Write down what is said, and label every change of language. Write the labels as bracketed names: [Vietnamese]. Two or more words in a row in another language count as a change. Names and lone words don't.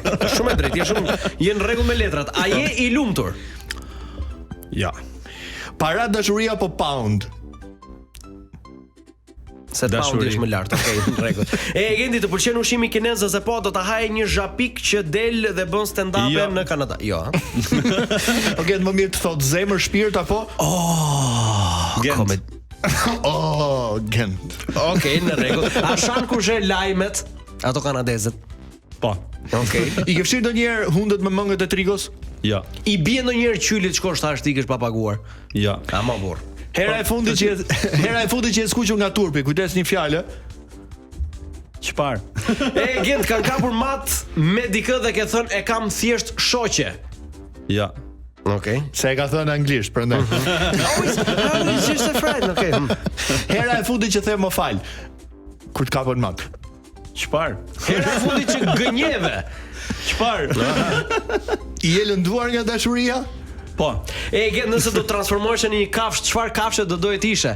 [Albanian] Shumë e drejtë, je në rregull me letrat. A je i lumtur? Ja. Para, dashuria apo pound? Se pound është më lart, okay, në rregull. Gendi, të pëlqen ushqimi kinez ose po do ta haje një zhapik që del dhe bën stand-up në Kanada? Jo. Okej, më mirë të thot zemër, shpirt apo? Gent. Gent. Okej, në rregull. A shan kush lajmet ato kanadezët? Po. Okej. I ke fshirë ndonjëherë hundët me mëngët e trigos? Ja. I bie ndonjëherë qylit shkosh tash ti kesh pa paguar. Ja. Ama burr. Hera e fundit që e skuqur nga turpi, kujdes një fjalë. Çfarë? Gent kanë kapur mat me dikë dhe ke thënë e kam thjesht shoqe. Ja. Okej. Se e ka thënë anglisht, prandaj. [English] It's just a friend, okay. [Albanian] Hera e fundit që the më fal. Kur të kapën mat. Çfarë? Hera e fundit që gënjeve. Çfarë? I e lënduar nga dashuria? Po, Gent, nëse do të transformohesh në një kafshë, çfarë kafshë do doje të ishe?